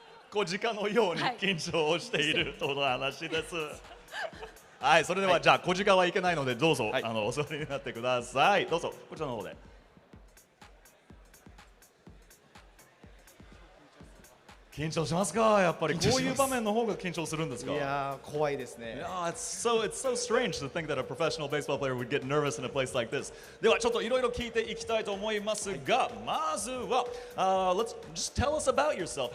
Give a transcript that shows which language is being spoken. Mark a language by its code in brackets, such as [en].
[ja] 小鹿のように緊張をしているとの話です。はい、それでは、じゃあ小鹿はいけないのでどうぞ、お座りになってください。どうぞこちらの方で。緊張しますか？やっぱりこういう場面の方が緊張するんですか？いやー、怖いですね。 [en] It's so strange to think that a professional baseball player would get nervous in a place like this. [ja] ではちょっといろいろ聞いていきたいと思いますが、まずは、 [en] let's just tell us about yourself.